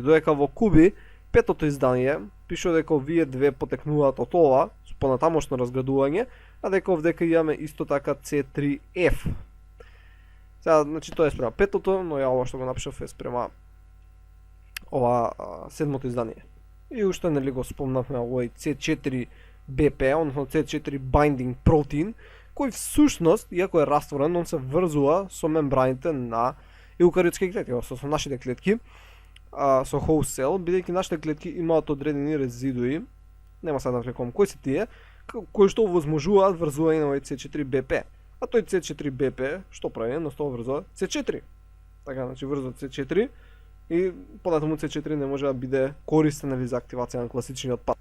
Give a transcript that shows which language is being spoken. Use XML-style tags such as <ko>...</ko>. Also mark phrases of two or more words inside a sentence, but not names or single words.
<mk>Додека во Куби 5-то издание пишува дека овие две потекнуваат од ова со понатамошно разградување, а дека овдека имаме исто така C3F. Сега, значи тоа е спрема 5-то, но ја ова што го напишав е спрема ова 7-то издание. И уште нели го спомнавме овој C4BP, односно</mk> <en>C4 binding protein,</en> <mk>кој всушност, иако е растворен, он се врзува со мембраните на еукариотски клетки, со нашите клетки, со</mk> <en>host cell,</en> <mk>бидејќи нашите клетки имаат одредени резидуи, нема сега да влекувам кои се тие, кои што овозможуваат врзување на овој C4BP. А тој C4BP што прави? Едноставно врзува C4. Така, значи врзува C4 и понатаму C4 не може да биде користен или за активација на класичниот пат.</mk>